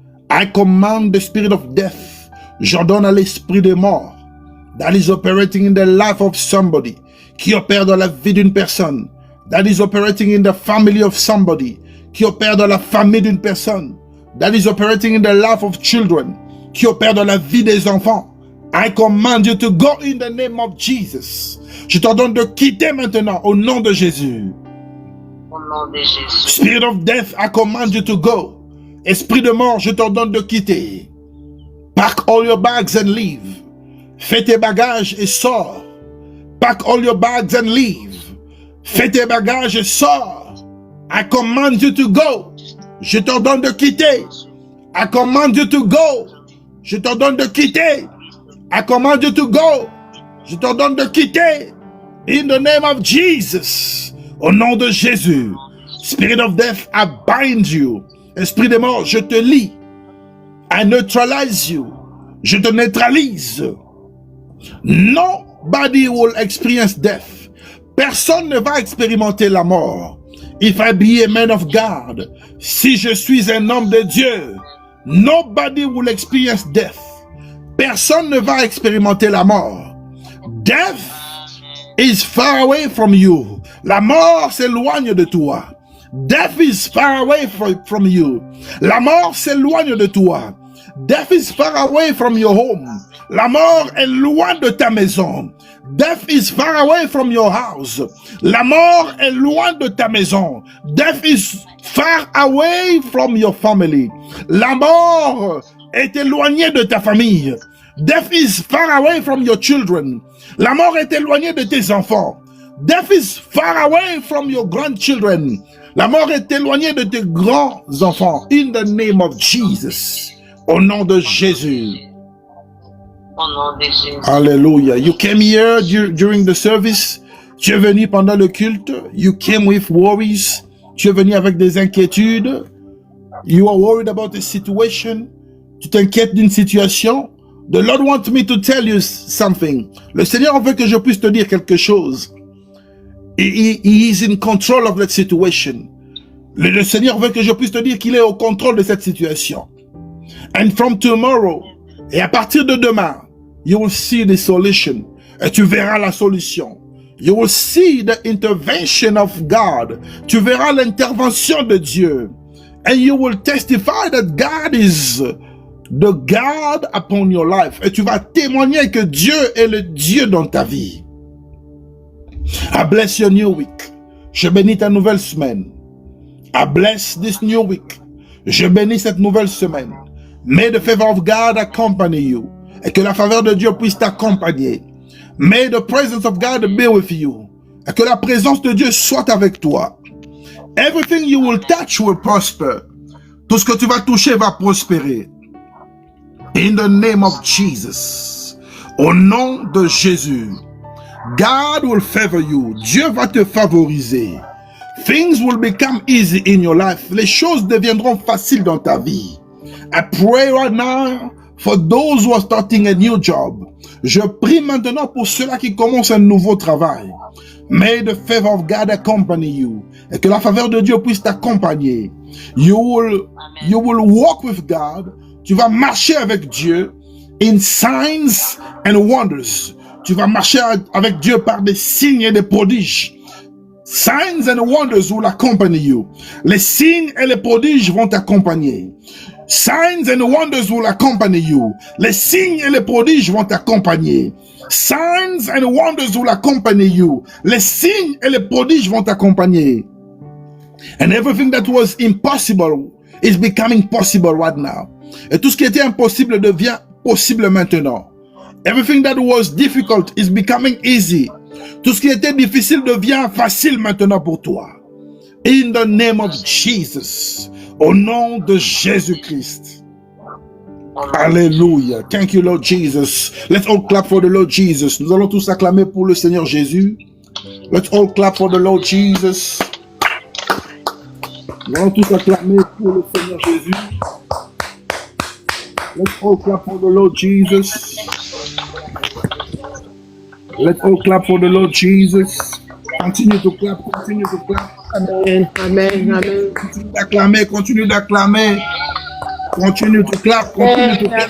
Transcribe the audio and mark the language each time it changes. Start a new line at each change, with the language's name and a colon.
English: I command the spirit of death.
French: J'ordonne à l'esprit de mort
English: that is operating in the life of somebody,
French: qui opère dans la vie d'une personne,
English: that is operating in the family of somebody,
French: qui opère dans la famille d'une personne,
English: that is operating in the life of children,
French: qui opère dans la vie des enfants.
English: I command you to go in the name of Jesus.
French: Je t'ordonne de quitter maintenant au nom de Jésus. Au nom de Jésus.
English: Spirit of death, I command you to go.
French: Esprit de mort, je t'ordonne de quitter.
English: Pack all your bags and leave.
French: Fais tes bagages et sors.
English: Pack all your bags and leave.
French: Fais tes bagages et sors.
English: I command you to go.
French: Je t'ordonne de quitter.
English: I command you to go.
French: Je t'ordonne de quitter.
English: I command you to go.
French: Je t'ordonne de quitter.
English: In the name of Jesus.
French: Au nom de Jésus.
English: Spirit of death, I bind you.
French: Esprit de mort, je te lie.
English: I neutralize you.
French: Je te neutralise.
English: Nobody will experience death.
French: Personne ne va expérimenter la mort.
English: If I be a man of God,
French: si je suis un homme de Dieu,
English: nobody will experience death.
French: Personne ne va expérimenter la mort.
English: Death is far away from you.
French: La mort s'éloigne de toi.
English: Death is far away from you.
French: La mort s'éloigne de toi.
English: Death is far away from your home.
French: La mort est loin de ta maison.
English: Death is far away from your house.
French: La mort est loin de ta maison.
English: Death is far away from your family.
French: La mort est éloignée de ta famille.
English: Death is far away from your children.
French: La mort est éloignée de tes enfants.
English: Death is far away from your grandchildren.
French: La mort est éloignée de tes grands-enfants.
English: In the name of Jesus.
French: Au nom de Jésus. Au nom de Jésus.
English: Hallelujah. You came here during the service.
French: Tu es venu pendant le culte.
English: You came with worries.
French: Tu es venu avec des inquiétudes.
English: You are worried about a situation.
French: Tu t'inquiètes d'une situation.
English: The Lord wants me to tell you something.
French: Le Seigneur veut que je puisse te dire quelque chose.
English: He is in control of that situation.
French: Le Seigneur veut que je puisse te dire qu'il est au contrôle de cette situation.
English: And from tomorrow,
French: et à partir de demain,
English: you will see the solution.
French: Et tu verras la solution.
English: You will see the intervention of God.
French: Tu verras l'intervention de Dieu.
English: And you will testify that God is the God upon your life.
French: Et tu vas témoigner que Dieu est le Dieu dans ta vie.
English: I bless your new week.
French: Je bénis ta nouvelle semaine.
English: I bless this new week.
French: Je bénis cette nouvelle semaine.
English: May the favor of God accompany you.
French: Et que la faveur de Dieu puisse t'accompagner.
English: May the presence of God be with you.
French: Et que la présence de Dieu soit avec toi.
English: Everything you will touch will prosper.
French: Tout ce que tu vas toucher va prospérer.
English: In the name of Jesus.
French: Au nom de Jésus.
English: God will favor you.
French: Dieu va te favoriser.
English: Things will become easy in your life.
French: Les choses deviendront faciles dans ta vie.
English: I pray right now for those who are starting a new job.
French: Je prie maintenant pour ceux-là qui commencent un nouveau travail.
English: May the favor of God accompany you.
French: Et que la faveur de Dieu puisse t'accompagner.
English: You will walk with God.
French: Tu vas marcher avec Dieu
English: in signs and wonders.
French: Tu vas marcher avec Dieu par des signes et des prodiges.
English: Signs and wonders will accompany you.
French: Les signes et les prodiges vont t'accompagner.
English: Signs and wonders will accompany you.
French: Les signes et les prodiges vont t'accompagner.
English: Signs and wonders will accompany you.
French: Les signes et les prodiges vont t'accompagner.
English: And everything that was impossible is becoming possible right now.
French: Et tout ce qui était impossible devient possible maintenant.
English: Everything that was difficult is becoming easy.
French: Tout ce qui était difficile devient facile maintenant pour toi.
English: In the name of Jesus.
French: Au nom de Jésus-Christ. Alléluia.
English: Thank you, Lord Jesus. Let's all clap for the Lord Jesus.
French: Nous allons tous acclamer pour le Seigneur Jésus.
English: Let's all clap for the Lord Jesus.
French: Nous allons tous acclamer pour le Seigneur Jésus.
English: Let's all clap for the Lord Jesus. Let's all clap for the Lord Jesus. Continue to clap, continue to clap. Amen, amen, amen.
French: Continue d'acclamer, continue d'acclamer.
English: Continue to clap, continue to clap.